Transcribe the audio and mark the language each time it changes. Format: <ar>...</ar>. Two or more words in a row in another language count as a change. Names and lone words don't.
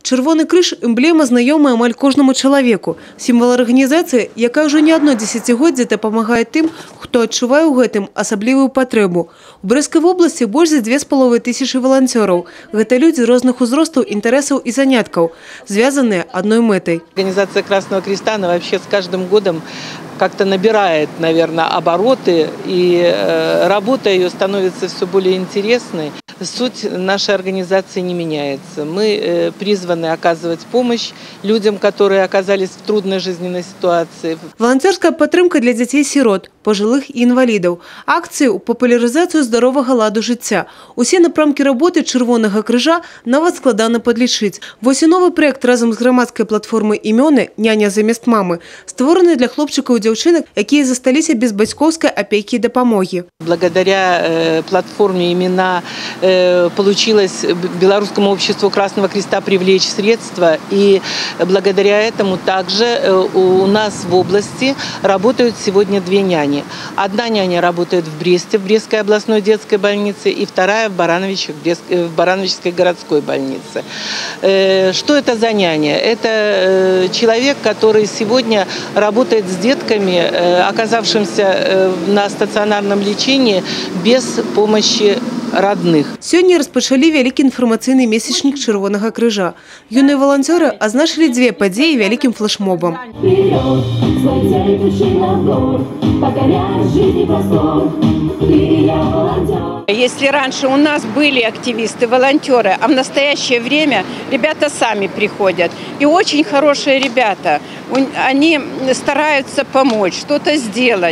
<be>Червоний крыж – эмблема, знайома амаль кожному чалавеку. Сімвал арганізацыі, якая ўжо не одно дзесяцігоддзе дапамагае тым, хто адчувае ў гэтым асаблівую патрэбу. У Брэсцкай вобласці больш за 2500 волонтераў. Гэта людзі розных узростаў, інтарэсаў і заняткаў, звязаныя адной мэтай.</be> <ru>Организация Красного Креста, она вообще с каждым годом как-то набирает, наверное, обороты, и работа ее становится все более интересной. Суть нашей организации не меняется. Мы призваны оказывать помощь людям, которые оказались в трудной жизненной ситуации.</ru> <be>Волонтерская падтрымка для дзяцей-сірот, пожилых і інвалідаў. Акцыі ў папулярызацыю здаровага ладу жыцця. Усе напрамкі работы Чырвонага крыжа нават складана падлічыць. Вось і новы проект разам з грамадскай платформай «Імёны» «Няня замест мамы» створаны для хлопчыкаў і дзяўчынак, якія засталіся без бацькоўскай апекі і дапамогі.</be> <ru>Благодаря платформе «Имена» получилось Белорусскому обществу Красного Креста привлечь средства, и благодаря этому также у нас в области работают сегодня две няни. Одна няня работает в Бресте, в Брестской областной детской больнице, и вторая в Барановичской городской больнице. Что это за няня? Это человек, который сегодня работает с детками, оказавшимся на стационарном лечении без помощи родных.</ru> <be>Сёння распачалі вялікі інфармацыйны месячнік Чырвонага крыжа. Юныя волонтеры азначылі дзве падзеі вялікім флешмобам.</be> <ru>Если раньше у нас были активисты, волонтеры, а в настоящее время ребята сами приходят. И очень хорошие ребята. Они стараются помочь, что-то сделать.</ru>